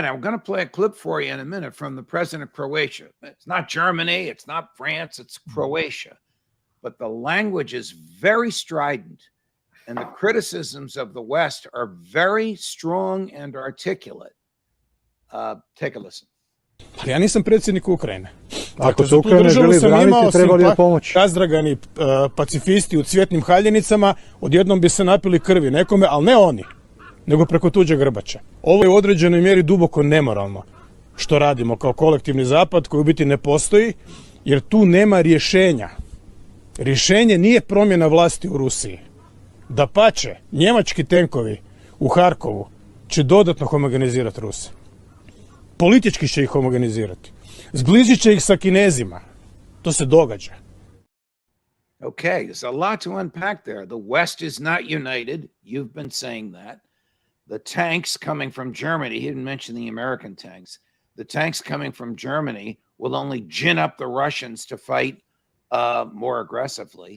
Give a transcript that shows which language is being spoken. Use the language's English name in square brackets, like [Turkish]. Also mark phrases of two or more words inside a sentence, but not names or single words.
[English] I'm going to play a clip for you in a minute from the president of Croatia. It's not Germany. It's not France. It's Croatia. But the language is very strident, and the criticisms of the West are very strong and articulate. Take a listen. [Croatian] Ali ja nisam predsjednik Ukrajine. Ako se Ukrajina želi braniti, trebali je pomoći. Razdragani pacifisti u cvjetnim haljenicama odjednom bi se napili krvi nekome, ali ne oni, nego preko tuđe grbače. Ovo je u određenoj mjeri duboko nemoralno što radimo kao kolektivni zapad koji u biti ne postoji, jer tu nema rješenja. Rješenje nije promjena vlasti u Rusiji. Dapače, njemački tenkovi u Harkovu će dodatno homogenizirati Ruse. Politički će ih homogenizirati. Zbližit će ih sa Kinezima. To se događa. [English] Okay, there's a lot to unpack there. The West is not united. You've been saying that. The tanks coming from Germany, he didn't mention the American tanks. The tanks coming from Germany will only gin up the Russians to fight more aggressively.